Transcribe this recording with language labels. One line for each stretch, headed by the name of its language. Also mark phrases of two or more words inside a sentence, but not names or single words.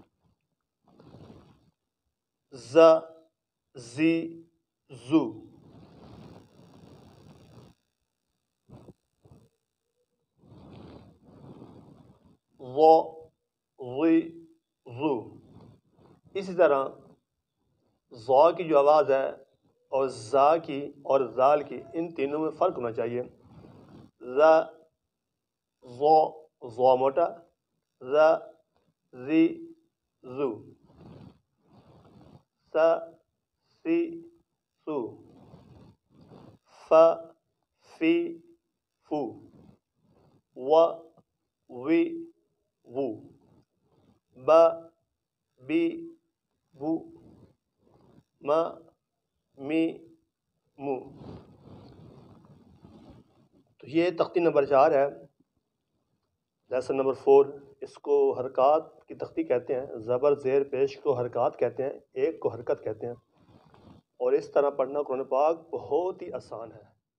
Urdu: ز زی زو، ضو ضی ضو۔ اسی طرح ضا کی جو آواز ہے اور زا کی اور زال کی، ان تینوں میں فرق ہونا چاہیے۔ ز ضو، ضو موٹا، ز زی زو، س سی سو، ف فی فو، و وی وو، ب بی بو، م می مو۔ تو یہ تختی نمبر 4 ہے، لیسن نمبر 4۔ اس کو حرکات کی تختی کہتے ہیں، زبر زیر پیش کو حرکات کہتے ہیں، ایک کو حرکت کہتے ہیں، اور اس طرح پڑھنا قرآن پاک بہت ہی آسان ہے۔